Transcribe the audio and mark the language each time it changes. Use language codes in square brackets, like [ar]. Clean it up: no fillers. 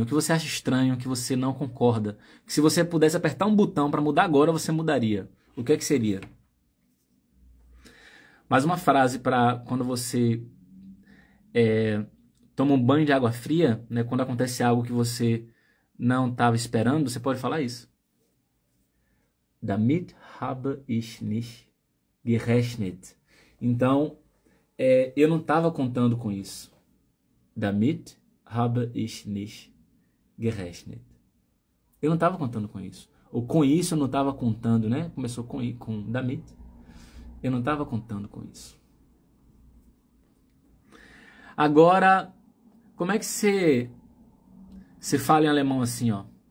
[pt] O que você acha estranho, que você não concorda? Que se você pudesse apertar um botão para mudar agora, você mudaria. O que é que seria? Mais uma frase para quando você toma um banho de água fria, né? Quando acontece algo que você não estava esperando, você pode falar isso. [de] Damit habe ich nicht gerechnet. [pt] Então, eu não estava contando com isso. [de] Damit habe ich nicht gerechnet. [pt] Eu não estava contando com isso. Ou com isso eu não estava contando, né? Começou com damit. Eu não estava contando com isso. Agora, como é que você fala em alemão assim, ó?